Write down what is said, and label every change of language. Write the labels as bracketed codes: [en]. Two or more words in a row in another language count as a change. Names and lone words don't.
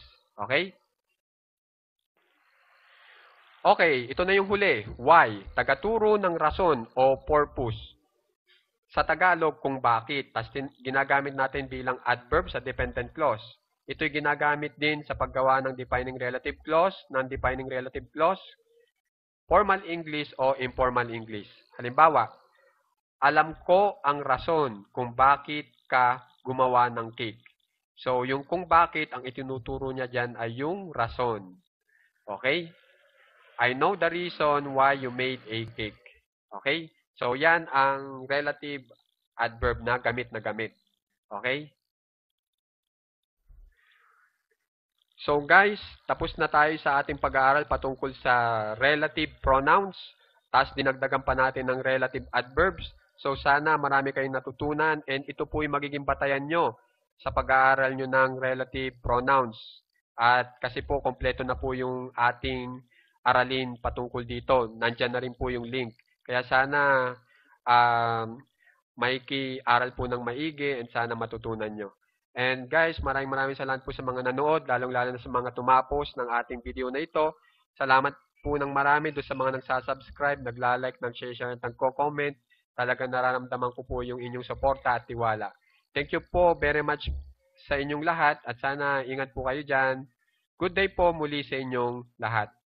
[tl] Okay? Okay, ito na yung huli. Why? Tagaturo ng rason o purpose. Sa Tagalog, kung bakit. Tapos ginagamit natin bilang adverb sa [en] dependent clause. [tl] Ito'y ginagamit din sa paggawa ng [en] defining relative clause, non-defining relative clause, formal English o informal English. [tl] Halimbawa, alam ko ang rason kung bakit ka gumawa ng cake. So, yung kung bakit, ang itinuturo niya dyan ay yung rason. Okay? [en] I know the reason why you made a cake. [tl] Okay? So, yan ang [en] relative adverb [tl] na gamit. Okay? So guys, tapos na tayo sa ating pag-aaral patungkol sa [en] relative pronouns. [tl] Tapos dinagdagan pa natin ng [en] relative adverbs. [tl] So sana marami kayong natutunan and ito po yung magiging batayan nyo sa pag-aaral nyo ng [en] relative pronouns. [tl] At kasi po kompleto na po yung ating aralin patungkol dito. Nandyan na rin po yung link. Kaya sana aral po ng maigi and sana matutunan nyo. And guys, maraming salamat po sa mga nanood, lalong-lalo na sa mga tumapos ng ating video na ito. Salamat po ng marami doon sa mga nagsasubscribe, nagla-like, nag-share, nagko-comment. Talagang nararamdaman ko po yung inyong suporta at tiwala. [en] Thank you [tl] po [en] very much [tl] sa inyong lahat at sana ingat po kayo dyan. [en] Good day [tl] po muli sa inyong lahat.